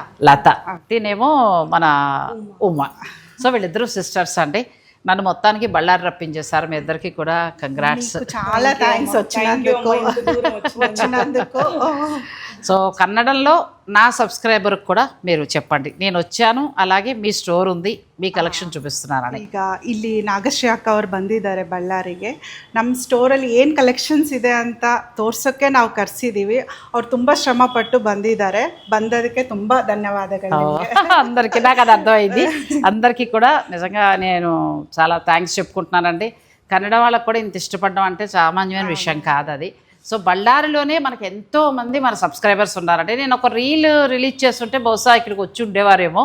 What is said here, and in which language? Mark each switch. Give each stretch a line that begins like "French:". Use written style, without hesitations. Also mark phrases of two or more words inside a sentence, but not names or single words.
Telugu: లత, నేనేమో మన ఉమ్మ. సో వీళ్ళిద్దరూ సిస్టర్స్ అండి. నన్ను మొత్తానికి బళ్ళారి రప్పించేశారు. మీ ఇద్దరికి కూడా కంగ్రాట్స్. చాలా థ్యాంక్స్ వచ్చినందుకు. సో కన్నడంలో నా సబ్స్క్రైబర్కి కూడా మీరు చెప్పండి నేను వచ్చాను, అలాగే మీ ಸ್ಟೋರ್ ఉంది, మీ ಕಲೆಕ್ಷನ್ చూపిస్తున్నారని.
Kannada: ಈಗ ಇಲ್ಲಿ ನಾಗಶ್ರೀ ಅಕ್ಕ ಅವ್ರು ಬಂದಿದ್ದಾರೆ ಬಳ್ಳಾರಿಗೆ. ನಮ್ಮ ಸ್ಟೋರಲ್ಲಿ ಏನು ಕಲೆಕ್ಷನ್ಸ್ ಇದೆ ಅಂತ ತೋರ್ಸೋಕ್ಕೆ ನಾವು ಕರೆಸಿದ್ದೀವಿ. ಅವ್ರು ತುಂಬ ಶ್ರಮಪಟ್ಟು ಬಂದಿದ್ದಾರೆ. ಬಂದದಕ್ಕೆ ತುಂಬ ಧನ್ಯವಾದಗಳು.
Telugu: అందరికీ నాకు అది అర్థమైంది. అందరికీ కూడా నిజంగా నేను చాలా థ్యాంక్స్ చెప్పుకుంటున్నానండి. కన్నడ వాళ్ళకు కూడా ఇంత ఇష్టపడడం అంటే సామాన్యమైన విషయం కాదు అది. సో బళ్ళారిలోనే మనకు ఎంతోమంది మన సబ్స్క్రైబర్స్ ఉన్నారంటే, నేను ఒక రీల్ రిలీజ్ చేస్తుంటే బహుశా ఇక్కడికి వచ్చి ఉండేవారేమో.